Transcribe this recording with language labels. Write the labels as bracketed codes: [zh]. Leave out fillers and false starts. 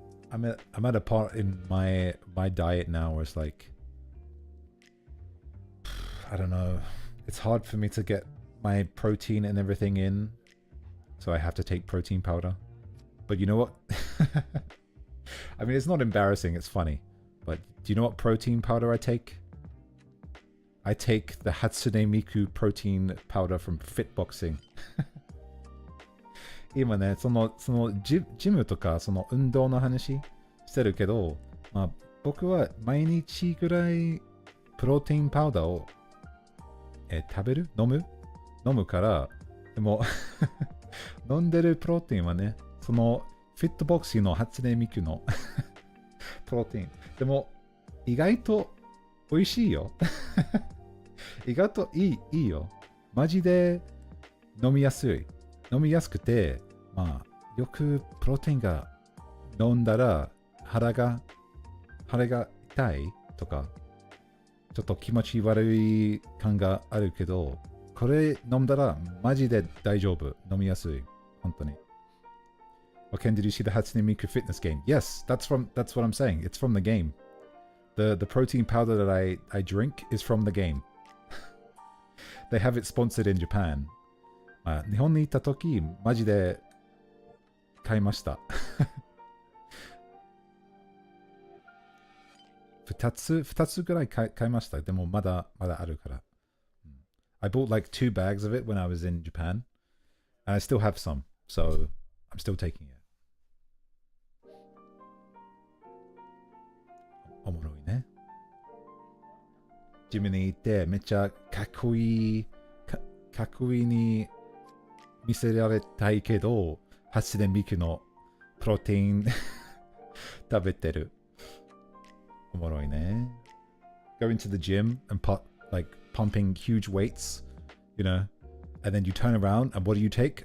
[en] I'm at a part in my diet now where it's like, I don't know, it's hard for me to get my protein and everything in, so I have to take protein powder. But you know what? I mean, it's not embarrassing, it's funny. But do you know what protein powder I take? I take the Hatsune Miku protein powder from Fitboxing. [ja] 今ね、そのジムとかその運動の話してるけど、まあ、僕は毎日ぐらいプロテインパウダーを、食べる？飲むから、でも飲んでるプロテインはね、そのフィットボクシングの初音ミクのプロテイン。でも意外と美味しいよ。意外といいよ。マジで飲みやすい。飲みやすくて、まあ、よくプロテインが飲んだら腹が痛いとか、ちょっと気持ち悪い感があるけど、これ飲んだらマジで大丈夫。飲みやすい。本当に。 [en] Ken, did you see the Hatsune Miku fitness game? Yes, that's what I'm saying. It's from the game. The protein powder that I drink is from the game. They have it sponsored in Japan. [ja] まあ、日本に行った時、マジで買いました。 2つぐらい買いました。でもまだあるから。 [en] I bought like 2 bags of it when I was in Japan. And I still have some. So I'm still taking it. [ja] おもろいね。ジムに行ってめっちゃかっこいいに見せられたいけど、8年引きのプロテイン食べてる。おもろいね。 [en] Going to the gym and pumping huge weights, you know, and then you turn around and what do you take?